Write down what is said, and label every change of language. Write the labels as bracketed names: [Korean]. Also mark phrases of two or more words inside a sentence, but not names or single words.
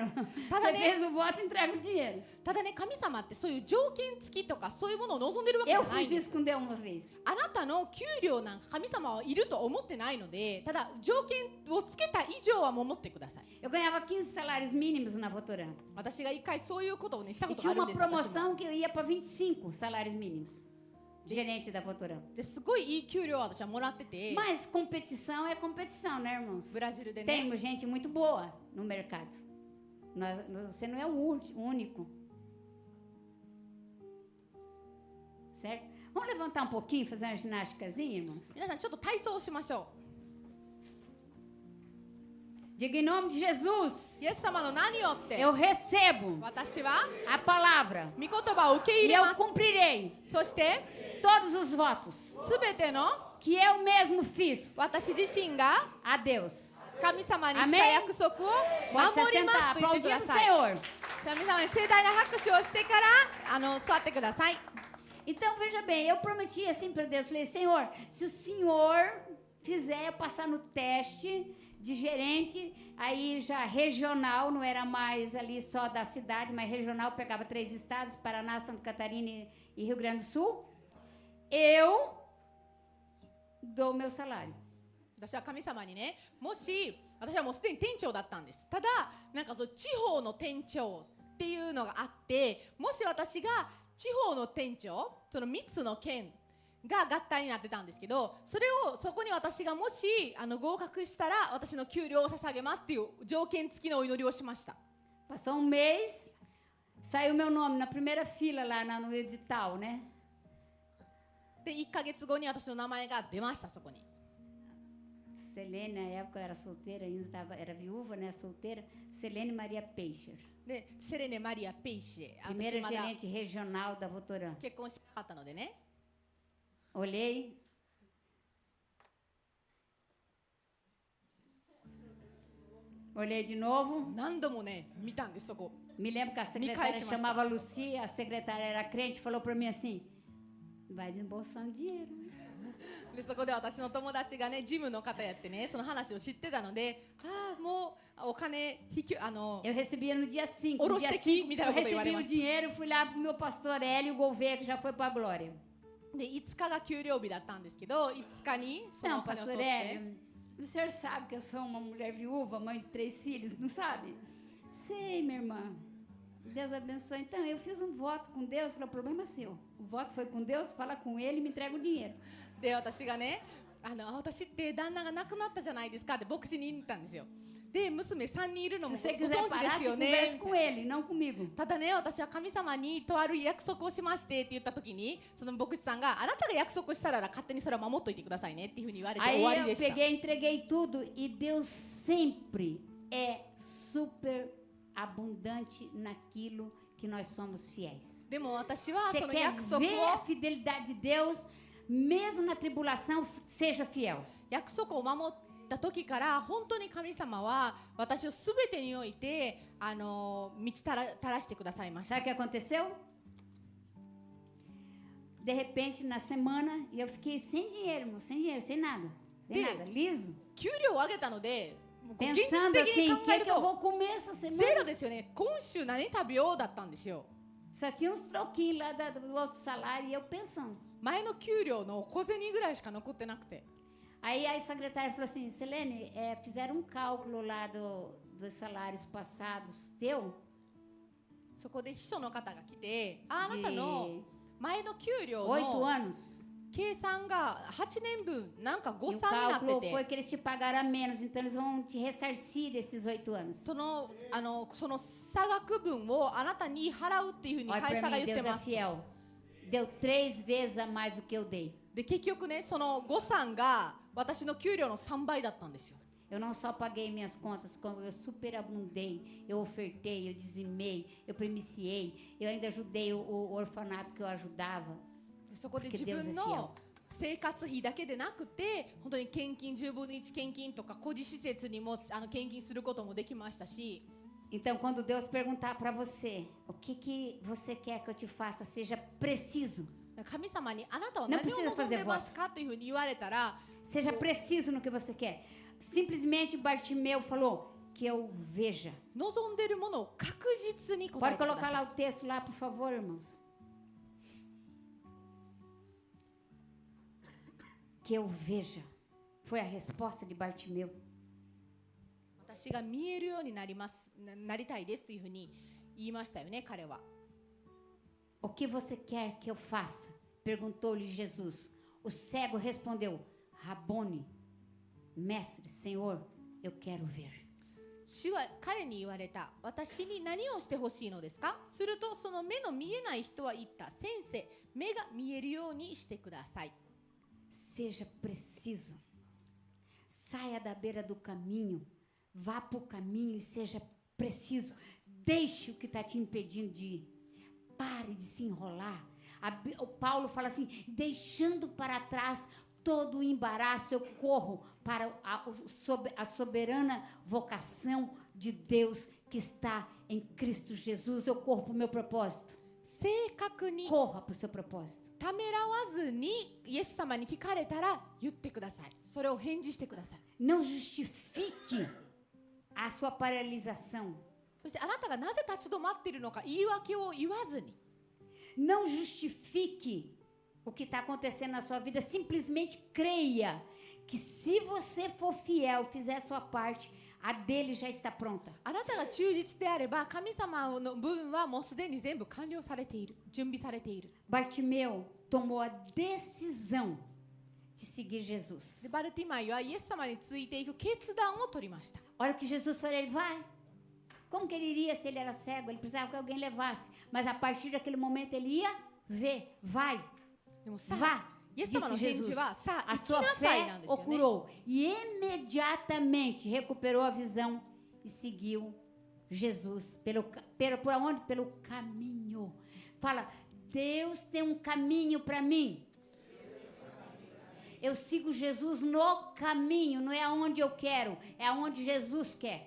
[Portuguese] Tá, Você né? fez o voto, entrega o dinheiro. [Japanese] ただね神様ってそういう条件付きとかそういうものを望んでるわけじゃ [Portuguese] Eu [Japanese] ないん [Portuguese] fiz [Japanese] で [Portuguese] isso [Japanese] す [Portuguese] com Deus uma vez. [Japanese] あなたの給料なんか神様はいると思ってないのでただ条件をつけた以上は守ってください [Portuguese] Eu ganhava 15 salários mínimos na Votoran. [Japanese] 私が一回そういうことをねしたこ [Portuguese] E [Japanese] とが [Portuguese] tinha [Japanese] あるん [Portuguese] uma [Japanese] です私も [Portuguese] promoção que eu ia para 25 salários mínimos. Gerente da Votoran. [Japanese] ですごいいい給料を私はもらってて [Portuguese] Mas competição é competição, né, irmãos? [Japanese] ブラジルでね [Portuguese] Tem gente muito boa no mercado. Você não é o único. Certo? Vamos levantar um pouquinho, fazer uma ginásticazinha, irmãos? [Japanese] 皆さんちょっと体操をしましょ [Portuguese] Diga em nome de Jesus. [Japanese] うイエス様の名によって [Portuguese] Eu recebo [Japanese] 私は [Portuguese] a palavra [Japanese] 御言葉を受け [Portuguese] e [Japanese] 入れ [Portuguese] eu [Japanese] ます [Portuguese] cumprirei [Japanese] そして [Portuguese] todos os votos [Japanese] すべての [Portuguese] que eu mesmo fiz [Japanese] 私自身が [Portuguese] a Deus. [Japanese] 神様にした [Portuguese] Amém? [Japanese] 約束を [Portuguese] Pode se [Japanese] 守りま [Portuguese] assentar, [Japanese] すと言ってく [Portuguese] aplaudindo [Japanese] だ [Portuguese] o [Japanese] さい [Portuguese] Senhor. [Japanese] 神様に盛大な拍手をしてから座ってください [Portuguese] Então, veja bem, eu prometi assim para Deus, falei, Senhor, se o Senhor fizer eu passar no teste de gerente, aí já regional, não era mais ali só da cidade, mas regional, pegava 3 estados, Paraná, Santa Catarina e Rio Grande do Sul, eu dou meu salário. [Japanese] 私は神様にねもし私はもうすでに店長だったんですただなんかそう地方の店長っていうのがあってもし私が地方の店長その3つの県が合体になってたんですけどそこに私がもし合格したら私の給料を捧げますっていう条件付きのお祈りをしました [Portuguese] Passou um mês, saiu meu nome na primeira fila lá no edital, né? [Japanese] で1ヶ月後に私の名前が出ましたそこに [Portuguese] Selene, na época eu era solteira, ainda era viúva, né, solteira, Selene Maria Peixer. [Japanese] でセレネ・マリア・ペイシ私 [Portuguese] Primeira [Japanese] まだ [Portuguese] gerente regional da Votoran. [Japanese] 結婚してなかったのでね [Portuguese] Olhei. Olhei de novo. [Japanese] 何度もね見たんですそこ [Portuguese] Me lembro que a secretária chamava Lucia, a secretária era crente, falou para mim assim, vai desembolsando dinheiro. [Japanese] でそこで私の友達がねジムの方やってねその話を知ってたのでもうお金 [Portuguese] Eu recebia no dia 5. No [Japanese] Oroste [Portuguese] dia aqui, 5 me dá eu uma coisa, recebi o [Japanese] Iware-masu. [Portuguese] dinheiro, fui lá pro meu pastor Hélio Gouveia, que já foi para a glória. [Japanese] で5日が給料日だったんですけど5日にそのお [Portuguese] Então, [Japanese] 金を [Portuguese] pastor [Japanese] 取って [Portuguese] Hélio, o senhor sabe que eu sou uma mulher viúva, mãe de 3 filhos, não sabe? Sei, minha irmã. Deus abençoe. Então, eu fiz um voto com Deus, falei, o problema é seu. O voto foi com Deus, fala com ele e me entrega o dinheiro. [Japanese] で私がね私って旦那が亡くなったじゃないですかって牧師に言ったんですよで娘3人いるの [Portuguese] Se [Japanese] も [Portuguese] você [Japanese] ご [Portuguese] quiser [Japanese] 存知で [Portuguese] parar, [Japanese] す [Portuguese] você [Japanese] よ [Portuguese] converse [Japanese] ね。 [Portuguese] com ele, não comigo. [Japanese] ただね、私は神様にとある約束をしましてって言った時に、その牧師さんがあなたが約束したら勝手にそれを守っといてくださいねっていうふうに言われて終 [Portuguese] Aí [Japanese] わり [Portuguese] eu [Japanese] でした。 [Portuguese] peguei, entreguei tudo e Deus sempre é super abundante naquilo que nós somos fiéis. [Japanese] でも私は [Portuguese] Você [Japanese] その [Portuguese] quer [Japanese] 約束 [Portuguese] ver a [Japanese] を [Portuguese] fidelidade de Deus, mesmo na tribulação, seja fiel. [Japanese] 約束を守った時から本当に神様は私をすべてにおいて満ちたらしてくださいました。 [Portuguese] Sabe o que aconteceu? De repente, na semana, eu fiquei sem dinheiro, irmão, sem dinheiro, sem nada. Sem nada, liso. [Japanese] 給料を上げたので、もう現実 [Portuguese] Pensando [Japanese] 的に [Portuguese] assim, [Japanese] 考 [Portuguese] o [Japanese] え [Portuguese] que, [Japanese] る [Portuguese] que eu [Japanese] と [Portuguese] vou comer essa [Japanese] ゼ [Portuguese] semana? [Japanese] ロですよね。今週何食べようだったんですよ。 [Portuguese] Só tinha uns troquinhos lá do outro salário e eu pensando. [Japanese] 前の給料の小銭ぐらいしか残ってなくて。 [Portuguese] Aí a secretária falou assim, Selene, fizeram um cálculo lá dos salários passados teu, [Japanese] そこで秘書の方が来て、あなた [Portuguese] de [Japanese] の前の給料 [Portuguese] 8 [Japanese] の [Portuguese] anos. [Japanese] 計算が8年分なんか [Portuguese] E [Japanese] 誤 [Portuguese] o [Japanese] 算になって [Portuguese] cálculo [Japanese] て [Portuguese] foi que eles te pagaram a menos, então eles vão te ressarcir esses 8 anos. [Japanese] その差額分をあなたに払うっていうふうに [Portuguese] Olha [Japanese] 会 [Portuguese] pra [Japanese] 社が [Portuguese] mim, [Japanese] 言って [Portuguese] Deus é [Japanese] ます。 [Portuguese] fiel. Deu 3 vezes a mais do que eu dei. [Japanese] で結局ね、その誤算が私の給料の3倍だったんですよ。 [Portuguese] Eu não só paguei minhas contas, como eu superabundei, eu ofertei, eu dizimei, eu primiciei, eu ainda ajudei o orfanato que eu ajudava. [Japanese] でそこで [Portuguese] Porque [Japanese] 自 [Portuguese] Deus é [Japanese] 分 [Portuguese] fiel. [Japanese] の生活費だけでなくて、本当に献金10分の1献金とか孤児施設にも献金することもできましたし。 [Portuguese] Então, quando Deus perguntar para você, o que você quer que eu te faça, seja preciso. [Japanese] 神様にあなたは何を望んでますかというふうに言われたら、 [Portuguese] Seja preciso no que você quer. Simplesmente Bartimeu falou que eu veja. [Japanese] 望んでいるものを確実に答え [Portuguese] Pode [Japanese] てくだ [Portuguese] colocar [Japanese] さい。 [Portuguese] lá o texto lá, por favor, irmãos. Que eu veja. Foi a resposta de Bartimeu. [Japanese] 私が見えるようになりたいですというふうに言いましたよね、彼は。 [Portuguese] O que você quer que eu faça? Perguntou-lhe Jesus. O cego respondeu: Rabone, mestre, Senhor, eu quero ver. [Japanese] 主は彼に言われた。私に何をしてほしいのですか？するとその目の見えない人は言った。先生、目が見えるようにしてください。 [Portuguese] Seja preciso. Saia da beira do caminho. Vá para o caminho e seja preciso. Deixe o que está te impedindo de ir. Pare de se enrolar. O Paulo fala assim, deixando para trás todo o embaraço, eu corro para a soberana vocação de Deus que está em Cristo Jesus. Eu corro para o meu propósito. [Japanese] 正確に [Portuguese] Corra para o seu propósito. [Japanese] ためらわずにイエス様に聞かれたら言ってください。それを返事してください。 [Portuguese] Não justifique a sua paralisação. [Japanese] そしてあなたがなぜ立ち止まっているのか言い訳を言わずに。 [Portuguese] Não justifique o que está acontecendo na sua vida. Simplesmente creia que se você for fiel, fizer a sua parte, a dele já está pronta. [Japanese] あなたが忠実であれば神様の分はもうすでに全部完了されている。準備されている。 [Portuguese] Bartimeu tomou a decisão de seguir [Japanese] で [Portuguese] Jesus. [Japanese] バルティマイはイエス様についていく決断を取りました。 [Portuguese] Olha o que Jesus falou, ele vai. Como que ele iria se ele era cego? Ele precisava que alguém levasse. Mas a partir daquele momento ele ia ver. Vai, [Japanese] でもさ [Portuguese] vá, [Japanese] イエス様の [Portuguese] disse [Japanese] 返事 [Portuguese] Jesus. [Japanese] はさあ [Portuguese] A [Japanese] 行き [Portuguese] sua [Japanese] なさいな [Portuguese] fé [Japanese] んですよ [Portuguese] o [Japanese] ね。 [Portuguese] curou. E imediatamente recuperou a visão e seguiu Jesus. Por onde? Pelo caminho. Fala, Deus tem um caminho para mim. Eu sigo Jesus no caminho, não é aonde eu quero, é aonde Jesus quer.